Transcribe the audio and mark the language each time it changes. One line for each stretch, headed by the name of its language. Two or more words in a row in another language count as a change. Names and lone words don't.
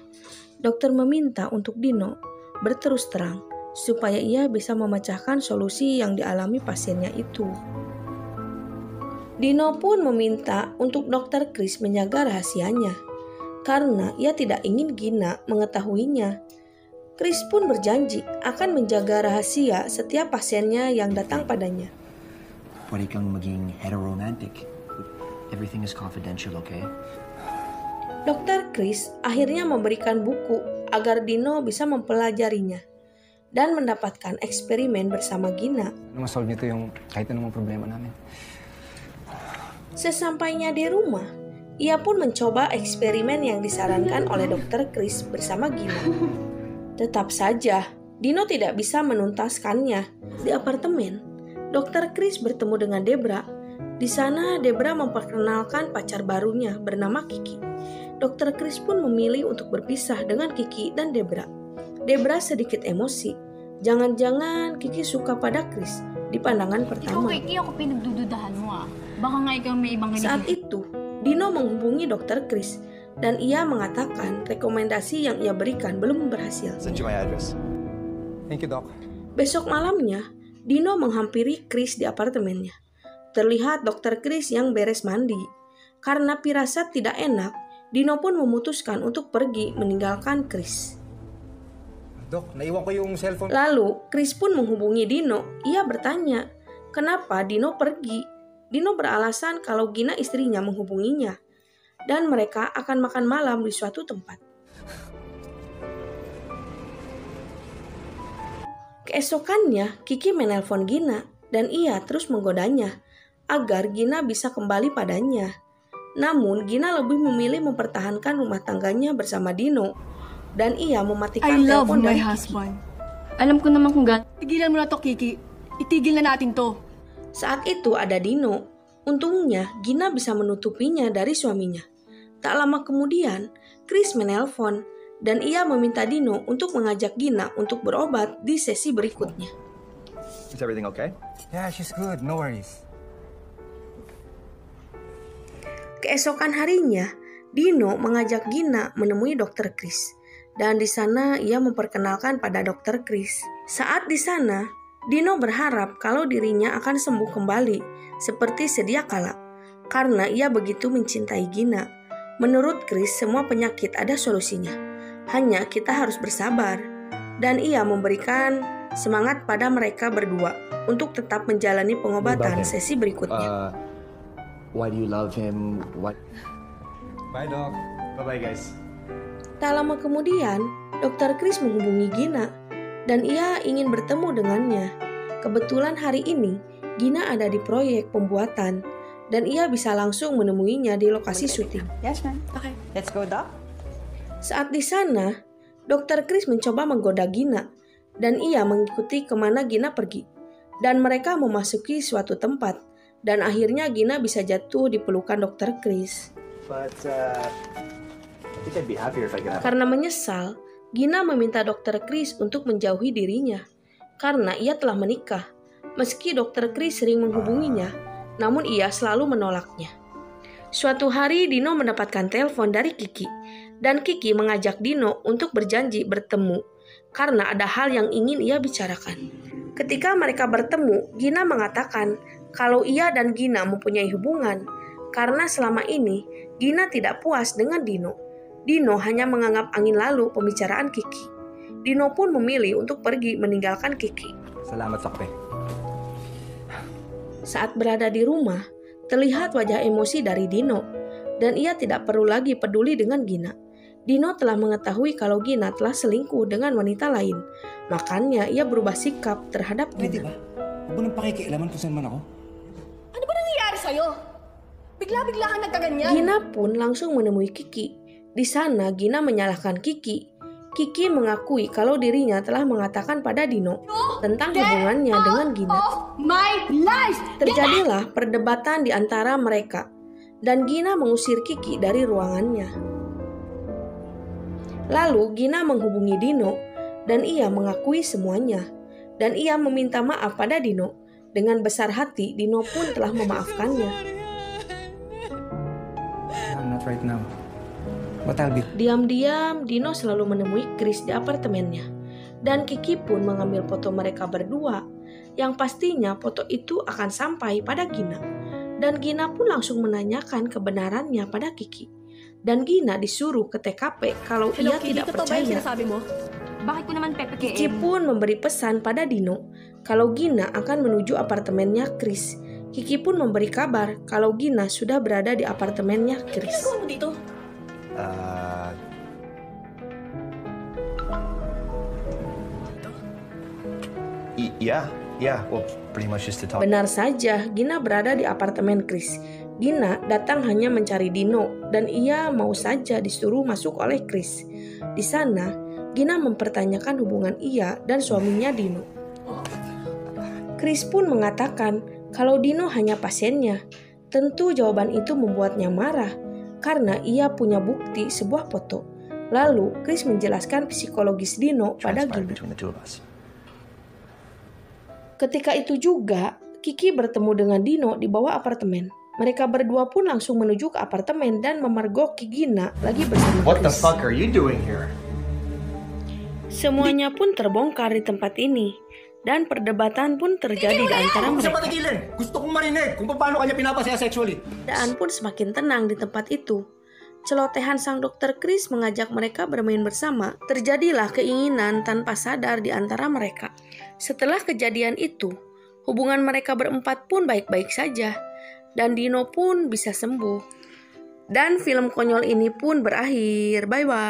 Indonesian: Dokter meminta untuk Dino berterus terang, supaya ia bisa memecahkan solusi yang dialami pasiennya itu. Dino pun meminta untuk Dr. Chris menjaga rahasianya, karena ia tidak ingin Gina mengetahuinya. Chris pun berjanji akan menjaga rahasia setiap pasiennya yang datang padanya.
Filipino: Pwede kang maging heteromantic.
English: Everything is confidential, okay?
Indonesian: Dr. Chris akhirnya memberikan buku agar Dino bisa mempelajarinya dan mendapatkan eksperimen bersama Gina.
Filipino: Masolve nito yung kahit anong problema namin.
Indonesian: Sesampainya di rumah, ia pun mencoba eksperimen yang disarankan oleh Dr. Chris bersama Gina. Tetap saja, Dino tidak bisa menuntaskannya. Di apartemen, Dr. Chris bertemu dengan Debra. Di sana, Debra memperkenalkan pacar barunya bernama Kiki. Dr. Chris pun memilih untuk berpisah dengan Kiki dan Debra. Debra sedikit emosi. Jangan-jangan Kiki suka pada Chris di pandangan pertama.
Filipino: Ikaw, Kiki, ako pinagdududahan mo ah. Baka nga ikaw may ibang
Indonesian: Saat itu, Dino menghubungi Dr. Chris dan ia mengatakan rekomendasi yang ia berikan belum berhasil.
English: Send you my address. Thank you, Doc.
Indonesian: Besok malamnya, Dino menghampiri Chris di apartemennya. terlihat Dr. Chris yang beres mandi. Karena firasat tidak enak, Dino pun memutuskan untuk pergi meninggalkan Chris.
Filipino: Dok, naiwan ko yung cellphone.
Indonesian: Lalu, Chris pun menghubungi Dino. Ia bertanya, kenapa Dino pergi? Dino beralasan kalau Gina istrinya menghubunginya dan mereka akan makan malam di suatu tempat. Keesokannya, Kiki menelpon Gina dan ia terus menggodanya agar Gina bisa kembali padanya. Namun, Gina lebih memilih mempertahankan rumah tangganya bersama Dino dan ia
English: I
Indonesian: mematikan
English: love
Indonesian: telepon
English: my
Indonesian: dari Kiki.
English: husband.
Filipino: Alam ko naman kung Tigilan mo na to, Kiki. Itigil na natin to.
Indonesian: Saat itu ada Dino. Untungnya, Gina bisa menutupinya dari suaminya. Tak lama kemudian, Chris menelpon dan ia meminta Dino untuk mengajak Gina untuk berobat di sesi berikutnya.
English: Is everything okay? Yeah, she's good. No worries.
Indonesian: Keesokan harinya, Dino mengajak Gina menemui Dr. Chris. Dan di sana ia memperkenalkan pada Dr. Chris. Saat di sana, Dino berharap kalau dirinya akan sembuh kembali seperti sedia kala karena ia begitu mencintai Gina. Menurut Chris, semua penyakit ada solusinya. Hanya kita harus bersabar. Dan ia memberikan semangat pada mereka berdua untuk tetap menjalani pengobatan sesi berikutnya.
English: Why do you love him? What? Bye, Doc. Bye-bye, guys.
Indonesian: Tak lama kemudian, Dr. Chris menghubungi Gina dan ia ingin bertemu dengannya. Kebetulan hari ini, Gina ada di proyek pembuatan dan ia bisa langsung menemuinya di lokasi syuting.
English: Yes, ma'am. Okay. Let's go, Doc.
Indonesian: Saat di sana, Dr. Chris mencoba menggoda Gina dan ia mengikuti kemana Gina pergi. Dan mereka memasuki suatu tempat dan akhirnya Gina bisa jatuh di pelukan Dr. Chris.
English: But, I think I'd be happier if I could have...
Indonesian: Karena menyesal, Gina meminta Dr. Chris untuk menjauhi dirinya karena ia telah menikah. Meski Dr. Chris sering menghubunginya, namun ia selalu menolaknya. Suatu hari Dino mendapatkan telepon dari Kiki dan Kiki mengajak Dino untuk berjanji bertemu karena ada hal yang ingin ia bicarakan. Ketika mereka bertemu, Gina mengatakan kalau ia dan Gina mempunyai hubungan karena selama ini Gina tidak puas dengan Dino. Dino hanya menganggap angin lalu pembicaraan Kiki. Dino pun memilih untuk pergi meninggalkan Kiki.
Filipino: Salamat sa kape.
Indonesian: Saat berada di rumah, terlihat wajah emosi dari Dino dan ia tidak perlu lagi peduli dengan Gina. Dino telah mengetahui kalau Gina telah selingkuh dengan wanita lain. Makanya ia berubah sikap terhadap
Filipino: Pwede
Indonesian: Gina.
Filipino: ba? Huwag mo nang pakikialaman kung saan man ako. Ano ba nangyayari sa'yo? Bigla-bigla kang nagkaganyan.
Indonesian: Gina pun langsung menemui Kiki. Di sana Gina menyalahkan Kiki. Kiki mengakui kalau dirinya telah mengatakan pada Dino tentang hubungannya dengan Gina.
English: Of my life!
Indonesian: Terjadilah perdebatan di antara mereka dan Gina mengusir Kiki dari ruangannya. Lalu Gina menghubungi Dino dan ia mengakui semuanya dan ia meminta maaf pada Dino. Dengan besar hati Dino pun telah memaafkannya.
English: No, not right now. But I'll be...
Indonesian: Diam-diam Dino selalu menemui Chris di apartemennya dan Kiki pun mengambil foto mereka berdua yang pastinya foto itu akan sampai pada Gina. Dan Gina pun langsung menanyakan kebenarannya pada Kiki. Dan Gina disuruh ke TKP kalau ia tidak percaya.
Filipino: sinasabi mo? Bakit ko naman pepekein?
Indonesian: Kiki pun memberi pesan pada Dino kalau Gina akan menuju apartemennya Chris. Kiki pun memberi kabar kalau Gina sudah berada di apartemennya Chris.
Filipino: Ano mo dito?
English: Yeah. Well, pretty much just to talk.
Indonesian: Benar saja, Gina berada di apartemen Chris. Gina datang hanya mencari Dino dan ia mau saja disuruh masuk oleh Chris. Di sana, Gina mempertanyakan hubungan ia dan suaminya Dino. Chris pun mengatakan kalau Dino hanya pasiennya. Tentu jawaban itu membuatnya marah karena ia punya bukti sebuah foto. Lalu Chris menjelaskan psikologis Dino pada
English: Transpired
Indonesian: Gina.
English: between the two of us.
Indonesian: Ketika itu juga, Kiki bertemu dengan Dino di bawah apartemen. Mereka berdua pun langsung menuju ke apartemen dan memergoki Gina lagi bersama
English: What the
Indonesian: Chris.
English: fuck are you doing here?
Indonesian: Semuanya pun terbongkar di tempat ini. Dan perdebatan pun terjadi di antara mereka.
Filipino: Gusto kong marinig kung paano kanya pinapasaya sexually.
Indonesian: Keadaan pun semakin tenang di tempat itu. Celotehan sang dokter Chris mengajak mereka bermain bersama. Terjadilah keinginan tanpa sadar di antara mereka. Setelah kejadian itu, hubungan mereka berempat pun baik-baik saja. Dan Dino pun bisa sembuh. Dan film konyol ini pun berakhir.